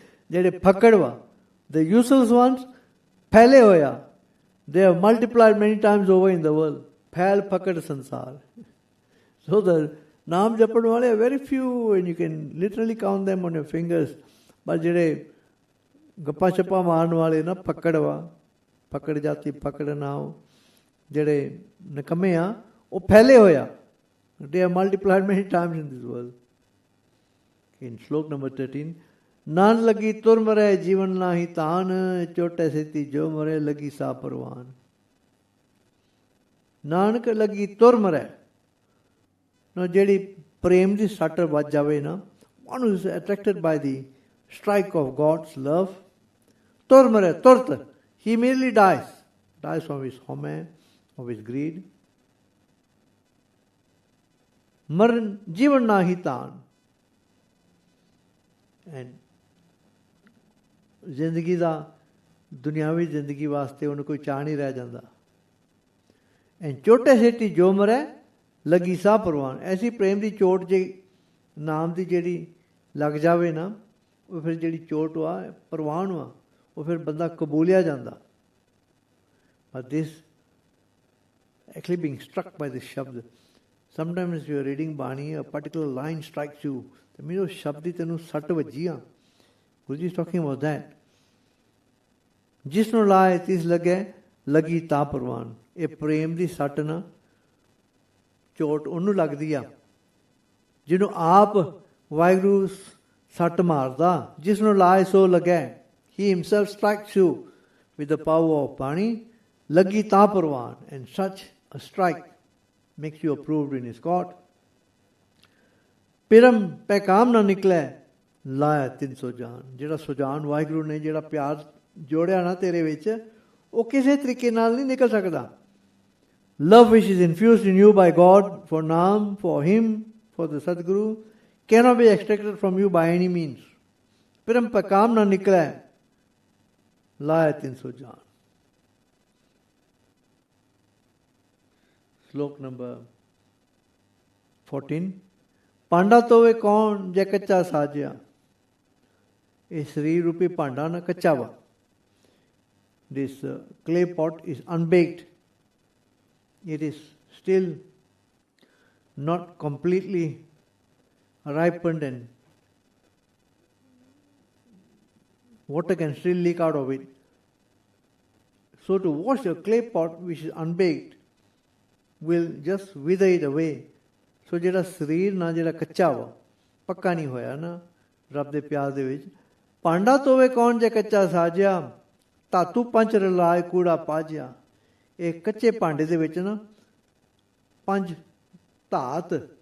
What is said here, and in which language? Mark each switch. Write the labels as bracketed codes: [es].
[pa] ਜਿਹੜੇ ਫੱਕੜ ਵਾ, [en] the useless ones, [pa] ਫੈਲੇ ਹੋਇਆ, [en] they have multiplied many times over in the world. [pa] ਫੈਲ ਪਕੜ ਸੰਸਾਰ. [en] So the [pa] ਨਾਮ ਜਪਣ ਵਾਲੇ [en] are very few and you can literally count them on your fingers. [pa] but ਜਿਹੜੇ ਗੱਪਾਂ ਛੱਪਾਂ ਮਾਰਨ ਵਾਲੇ ਨਾ ਫੱਕੜ ਵਾ, ਫੱਕੜ ਜਾਤੀ ਫੱਕੜ ਨਾਮ, ਜਿਹੜੇ ਨਿਕੰਮੇ ਆ ਉਹ ਫੈਲੇ ਹੋਇਆ. [en] they are multiplied many times in this world. In slok number 13, [pa] naan ਲੱਗੀ ਤੁਰ ਮਰੇ ਜੀਵਨ ਨਾਹੀ ਤਾਨ, ਚੋਟੇ ਸੇਤੀ ਜੋ ਮਰੇ ਲੱਗੀ ਸਾ ਪਰਵਾਨ. ਨਾਨਕ ਲੱਗੀ ਤੁਰ ਮਰੇ. ਜਿਹੜੀ ਪ੍ਰੇਮ ਦੀ ਸੱਟ ਵੱਜ ਜਾਵੇ ਨਾ, [en] one who is attracted by the strike of God's love, [pa] ਤੁਰ ਮਰੇ ਤੁਰਤ, [en] he immediately dies from his home, of his greed. [pa] ਮਰਨ ਜੀਵਨ ਨਾਹੀ ਤਾਨ. and ਜ਼ਿੰਦਗੀ ਦਾ, ਦੁਨਿਆਵੀ ਜ਼ਿੰਦਗੀ ਵਾਸਤੇ ਉਹਨੂੰ ਕੋਈ ਚਾਅ ਨਹੀਂ ਰਹਿ ਜਾਂਦਾ. ਐਂਡ ਚੋਟੇ ਸੇਟੀ ਜੋ ਮਰੈ ਲੱਗੀ ਸਾਹ ਪ੍ਰਵਾਨ. ਐਸੀ ਪ੍ਰੇਮ ਦੀ ਚੋਟ ਜੇ ਨਾਮ ਦੀ ਜਿਹੜੀ ਲੱਗ ਜਾਵੇ ਨਾ, ਉਹ ਫਿਰ ਜਿਹੜੀ ਚੋਟ ਵਾ ਪ੍ਰਵਾਨ ਵਾ, ਉਹ ਫਿਰ ਬੰਦਾ ਕਬੂਲਿਆ ਜਾਂਦਾ. [en] but this actually being struck by this shabad, sometimes you are reading Bani, a particular line strikes you, [pa] ਤੇ ਮੈਨੂੰ ਉਹ ਸ਼ਬਦ ਦੀ ਤੈਨੂੰ ਸੱਟ ਵੱਜੀ ਆ. [en] Guruji is talking about that. [pa] ਜਿਸ ਨੂੰ ਲਾਏ ਤਿਸ ਲੱਗੇ ਲੱਗੀ ਤਾਂ ਪ੍ਰਵਾਨ. ਇਹ ਪ੍ਰੇਮ ਦੀ ਸੱਟ ਨਾ, ਚੋਟ ਉਹਨੂੰ ਲੱਗਦੀ ਆ ਜਿਹਨੂੰ ਆਪ ਵਾਹਿਗੁਰੂ ਸੱਟ ਮਾਰਦਾ. ਜਿਸ ਨੂੰ ਲਾਏ ਸੋ ਲੱਗੇ. [en] He himself strikes you with the power of Bani. [pa] ਲੱਗੀ ਤਾਂ ਪ੍ਰਵਾਨ. [en] And such a strike makes you approved in his court. [pa] ਪਿਰਮ ਪੈਕਾਮ ਨਾ ਨਿਕਲੇ ਲਾਇਆ 300 ਜਾਨ. ਜਿਹੜਾ ਸੁਜਾਨ ਵਾਹਿਗੁਰੂ ਨੇ ਜਿਹੜਾ ਪਿਆਰ ਜੋੜਿਆ ਨਾ ਤੇਰੇ ਵਿੱਚ, ਉਹ ਕਿਸੇ ਤਰੀਕੇ ਨਾਲ ਨਹੀਂ ਨਿਕਲ ਸਕਦਾ. [en] Love which is infused in you by God for Naam, for Him, for the Sadguru, cannot be extracted from you by any means. [pa] ਪਿਰਮ ਪੈਕਾਮ ਨਾ ਨਿਕਲੇ ਲਾਇਆ 300 ਜਾਨ. [en] Slok number 14. [pa] ਭਾਂਡਾ ਤੋਵੇ ਕੌਣ ਜੇ ਕੱਚਾ ਸਾਜਿਆ. ਇਹ ਸਰੀਰ ਰੂਪੀ ਭਾਂਡਾ ਨਾ ਕੱਚਾ ਵਾ. [en] This clay pot is unbaked. It is still not completely ripened and water can still leak out of it. So to wash a clay pot which is unbaked will just wither it away. [pa] So ਜਿਹੜਾ ਸਰੀਰ ਨਾ ਜਿਹੜਾ ਕੱਚਾ ਵਾ, ਪੱਕਾ ਨਹੀਂ ਹੋਇਆ ਨਾ ਰੱਬ ਦੇ ਪਿਆਰ ਦੇ ਵਿੱਚ. ਭਾਂਡਾ ਤੋਵੇ ਕੌਣ ਜੇ ਕੱਚਾ ਸਾਜਿਆ, ਧਾਤੂ ਪੰਜ ਰਲਾਏ ਕੂੜਾ ਪਾਜਿਆ. ਇਹ ਕੱਚੇ ਭਾਂਡੇ ਦੇ ਵਿੱਚ ਨਾ 5 ਧਾਤ.